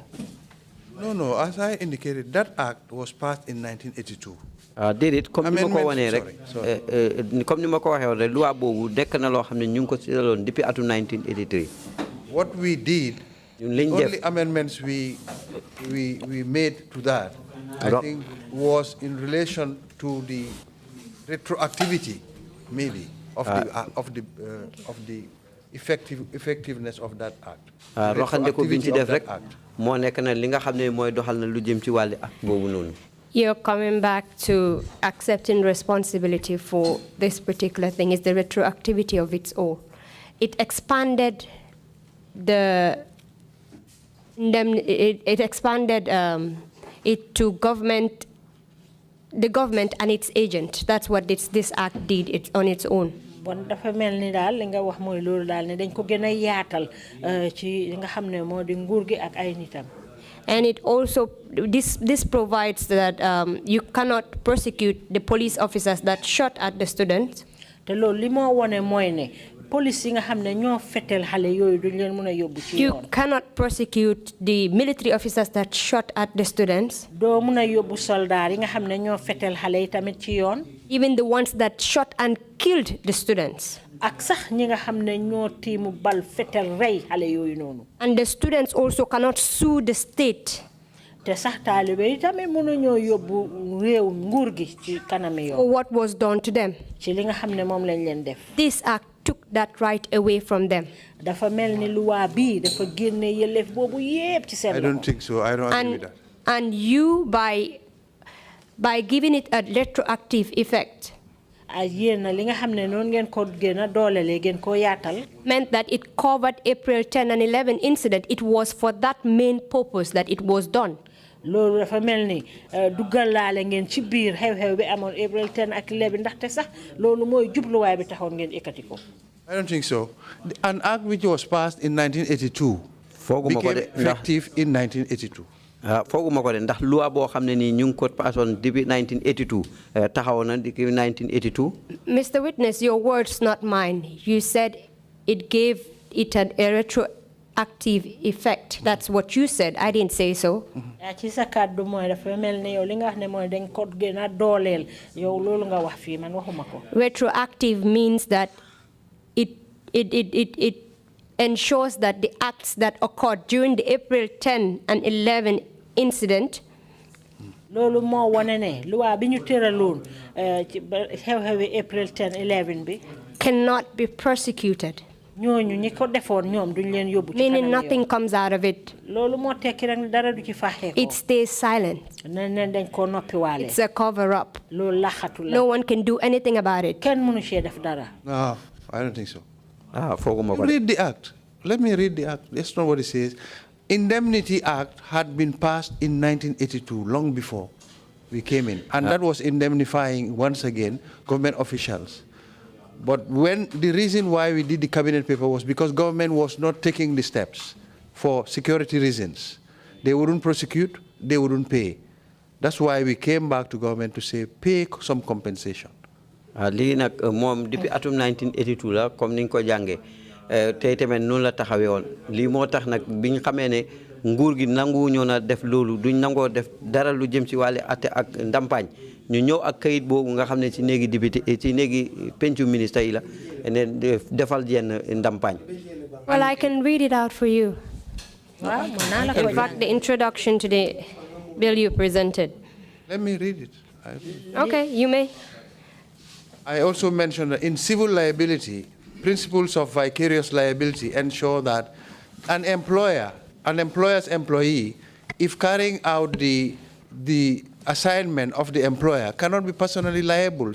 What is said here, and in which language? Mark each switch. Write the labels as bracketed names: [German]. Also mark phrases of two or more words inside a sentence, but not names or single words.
[English] No, as I indicated, that act was passed in 1982. [Wolof] déedéet comme ni ma ko wanee rek comme ni ma ko waxee woon rek loi boobu nekk na loo xam ne ñu ngi ko seetaloon depuis atum 1983. [English] What we did, only amendments we made to that, I think, was in relation to the retroactivity, maybe, of the effectiveness of that act. [Wolof] roxande ko biñ ci def rek moo nekk na li nga xam ne mooy doxal na lu jëm ci wàlli ak boobu noonu. [English] you're coming back to accepting responsibility for this particular thing is the retroactivity of its all. It expanded it expanded it to government, the government and its agent. That's what this act did on its own. [Wolof] Bon dafa melni dal li nga wax moy lolu dal ne dañ ko gëna yaatal ci nga xamne modi nguur gi ak ay nitam. [English] And it also, this provides that you cannot prosecute the police officers that shot at the students. [Wolof] Te loolu li mo wone moy ne police yi nga xamne ño fetel xalé yoyu duñ leen mëna yobbu ci yoon. [English] You cannot prosecute the military officers that shot at the students. [Wolof] Do mëna yobbu soldat yi nga xamne ño fetel xalé yi tamit ci yoon. [English] Even the ones that shot and killed the students. [Wolof] Ak sax ñi nga xamne ño timu bal fetel rey xalé yoyu nonu. [English] And the students also cannot sue the state. [Wolof] Te sax talibé yi tamit mënu ñoo yobbu réew nguur gi ci kanami yoon. [English] For what was done to them. [Wolof] Ci li nga xamne mom lañ leen def. [English] This act took that right away from them. [Wolof] Dafa melni loi bi dafa génné yelef bobu yépp ci seen. [English] I don't think so. I don't agree with that. And you by giving it a retroactive effect meant that it covered April 10 and 11 incident. It was for that main purpose that it was done. I don't think so. An act which was passed in 1982 became effective in 1982. [Wolof] Foguma ko de ndax loi bo xamne ni ñu ko passon depuis 1982 taxaw na depuis 1982. [English] Mr. Witness, your words not mine. You said it gave it a retroactive effect. That's what you said. I didn't say so. [Wolof] Ci sa kaddu moy dafa melni yow li nga wax ne moy dañ ko gëna dolel yow lolu nga wax fi man waxuma ko. [English] Retroactive means that it ensures that the acts that occurred during the April 10 and 11 incident [Wolof] lolu mo wone ne loi biñu téralon ci xew-xewi April 10 11 bi [English] cannot be prosecuted. [Wolof] ñooñu ñi ko defoon ñoom duñ leen yóbbu ci [English] meaning nothing comes out of it. [Wolof] loolu moo tekki rek dara du ci faxee ko. [English] It stays silent. [Wolof] dañ ko noppi waale. [English] It's a cover up. [Wolof] loolu laxatu la. [English] No one can do anything about it. [Wolof] kenn mënu cee def dara. [English] No, I don't think so. [Wolof] Foguma ko. [English] Read the act. Let me read the act. That's not what it says. Indemnity Act had been passed in 1982, long before we came in. And that was indemnifying, once again, government officials. But when the reason why we did the cabinet paper was because government was not taking the steps for security reasons. They wouldn't prosecute, they wouldn't pay. That's why we came back to government to say, pay some compensation. [Wolof] Lii nag moom depuis atum 1982 la comme ni nga ko jàngee tey tamit noonu la taxawee woon lii moo tax nag bi ñu xamee ne nguur gi nangu ñoo na def loolu duñ nangoo def dara lu jëm ci wàllu atte ak ndampaañ ñu ñëw ak kayit boobu nga xam ne ci néegi député ci néegi pencu ministre yi la ne defal yenn ndampaañ. [English] Well, I can read it out for you. In fact, the introduction to the bill you presented. Let me read it. Okay, you may. I also mentioned that in civil liability, principles of vicarious liability ensure that an employer's employee, if carrying out the assignment of the employer, cannot be personally liable.